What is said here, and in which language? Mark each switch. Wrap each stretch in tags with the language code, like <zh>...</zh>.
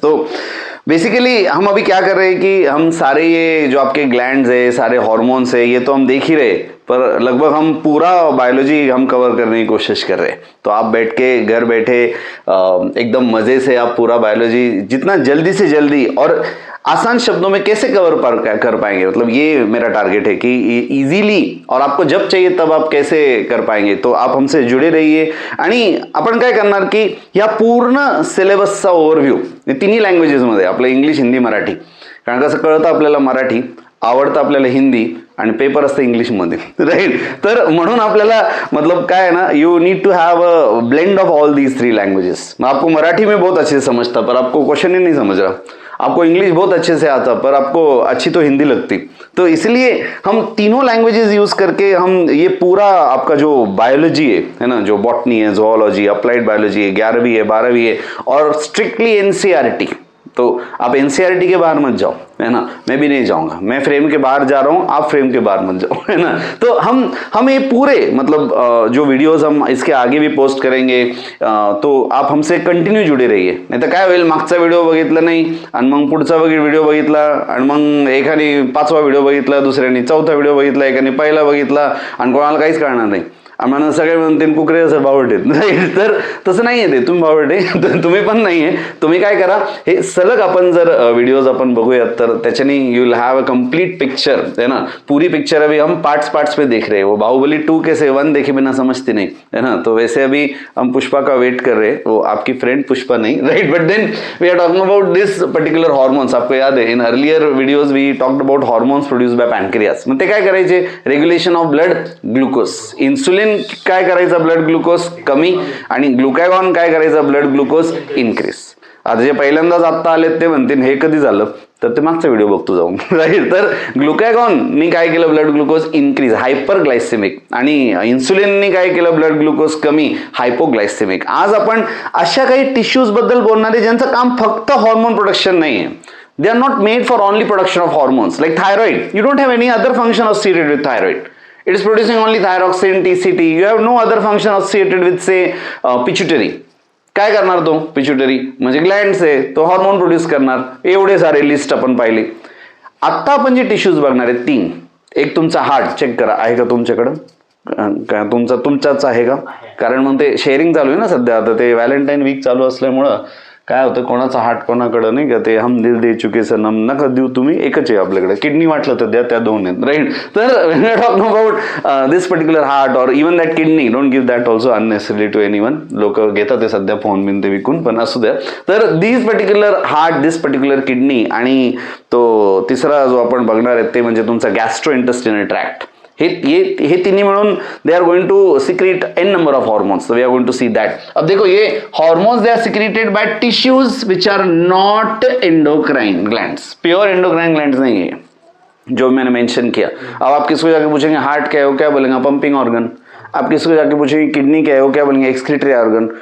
<hi>तो बेसिकली हम अभी क्या कर रहे हैं कि हम सारे ये जो आपके ग्लैंड्स है, सारे हार्मोन्स है, ये तो हम देख ही रहे, पर लगभग हम पूरा बायोलॉजी हम कवर करने की कोशिश कर रहे हैं। तो आप बैठ के घर बैठे एकदम मजे से आप पूरा बायोलॉजी जितना जल्दी से जल्दी और आसान शब्दों में कैसे कवर कर पाएंगे, मतलब ये मेरा टारगेट है कि इजीली और आपको जब चाहिए तब आप कैसे कर पाएंगे। तो आप हमसे जुड़े रहिए</hi> <mr>आणि आपण काय करणार की या पूर्ण सिलेबसचा ओव्हरव्ह्यू तिन्ही लँग्वेजेसमध्ये, आपलं इंग्लिश, हिंदी, मराठी, कारण कसं कळतं आपल्याला मराठी, आवडतं आपल्याला हिंदी आणि पेपर असतं इंग्लिशमध्ये, राईट। तर म्हणून आपल्याला मतलब काय है ना,</mr> <en>You need to have a blend of all these three languages.</en> <hi>आपको मराठी में बहुत अच्छे से समझता पर आपको क्वेश्चन ही नहीं समझ रहा, आपको इंग्लिश बहुत अच्छे से आता पर आपको अच्छी तो हिंदी लगती। तो इसलिए हम तीनों लैंग्वेजेस यूज करके हम ये पूरा आपका जो बायोलॉजी है ना, जो बॉटनी है, जोलॉजी, अप्लाइड बायोलॉजी है, 11वीं है, 12वीं है और स्ट्रिक्टली एनसीईआरटी। तो आप एनसीईआरटी के बाहर मत जाओ, है ना। मैं भी नहीं जाऊंगा, मैं फ्रेम के बाहर जा रहा हूं, आप फ्रेम के बाहर मत जाओ, है ना। तो हम ये पूरे मतलब जो वीडियोस हम इसके आगे भी पोस्ट करेंगे, तो आप हमसे कंटिन्यू जुड़े रहिए।</hi> <mr>नाही तर काय होईल, मागचा व्हिडिओ बघितला नाही आणि मग पुढचा व्हिडिओ बघितला आणि मग एकाने 5वा व्हिडिओ बघितला, दुसऱ्याने 4था व्हिडिओ बघितला, एकाने पहिला बघितला आणि कोणाला काहीच कळणार नाही। आम्हाला सगळे म्हणतील कुकरे सर बावटे, राईट। तर तसं नाहीये ते, तुम्ही बावटे तुम्ही पण नाहीये। तुम्ही काय करा, हे सलग आपण जर व्हिडिओज आपण बघूयात तर त्याच्याने</mr> <en>you will have a complete picture,</en> <mr>है ना।</mr> <hi>पूरी पिक्चर अभी हम पार्ट्स पे देख रहे हैं। वो बाहुबली 2 कैसे 1 देखे बिना समझते नहीं, है ना। तो वैसे अभी हम पुष्पा का वेट कर रहे हैं, वो आपकी फ्रेंड पुष्पा नहीं, right.</hi> <en>But then we are talking about this particular hormones.</en> <hi>आपको याद है</hi> <en>In earlier videos we talked about hormones produced by pancreas.</en> <mr>मग ते काय करायचे, regulation of blood glucose, insulin काय करायचं, ब्लड ग्लुकोज कमी, आणि ग्लुकॅगॉन काय करायचं, ब्लड ग्लुकोज इन्क्रीज। आता जे पहिल्यांदाच आत्ता आलेत ते म्हणतील हे कधी झालं, तर ते मागचा व्हिडिओ बघतो जाऊन, राईट। तर ग्लुकॅगॉननी काय केलं, ब्लड ग्लुकोज इन्क्रीज, हायपरग्लायसेमिक, आणि इन्सुलिननी काय केलं, ब्लड ग्लुकोज कमी, हायपोग्लायसेमिक। आज आपण अशा काही टिश्यूज बद्दल बोलणार आहे ज्यांचं काम फक्त हॉर्मोन प्रोडक्शन नाहीये।</mr> <en>They are not made for only production of hormones. Like thyroid, you don't have any other function associated with thyroid. It is producing only thyroxine, TCT. You have no other function associated with say pituitary.</en> <mr>काय करणार तो pituitary, म्हणजे glands आहे, तो hormone produce करणार। एवढे सारे list आपण पाहिली। आता आपण जे टिश्यूज बघणार आहेत 3, एक तुमचा हार्ट चेक करा, आहे का तुमच्याकडं, काय तुमचाच आहे का, कारण मग ते शेअरिंग चालू आहे ना सध्या, आता ते व्हॅलेंटाईन वीक चालू असल्यामुळं काय होतं, कोणाचा हार्ट कोणाकडं नाही का, ते हम दिल दे चुके सनम नका देऊ तुम्ही, एकच आहे आपल्याकडे, किडनी वाटलं तर द्या, त्या 2 आहेत, राईट।</mr> <en>तर when we are talking about this particular heart or even that kidney, don't give that also unnecessarily to anyone.</en> <mr>लोक घेतात ते सध्या फोन बिन ते विकून, पण असू द्या। तर</mr> <en>this particular heart, this particular kidney,</en> <mr>आणि तो तिसरा जो आपण बघणार आहे ते म्हणजे तुमचा गॅस्ट्रो इंटेस्टिनल ट्रॅक्ट। हे तिन्ही मिळून</mr> <en>They are going to secrete an number of hormones. We are going to see that.</en> <hi>अब देखो ये</hi> <en>Hormones they are secreted by tissues which are not endocrine glands.</en> <hi>Pure endocrine glands नहीं है जो मैंने mention किया। अब आप किसको जाके पूछेंगे हार्ट क्या है, वो क्या बोलेंगे, पंपिंग ऑर्गन। आप किसको जाके पूछेंगे किडनी क्या है, वो क्या बोलेंगे, एक्सक्रीटरी ऑर्गन।</hi>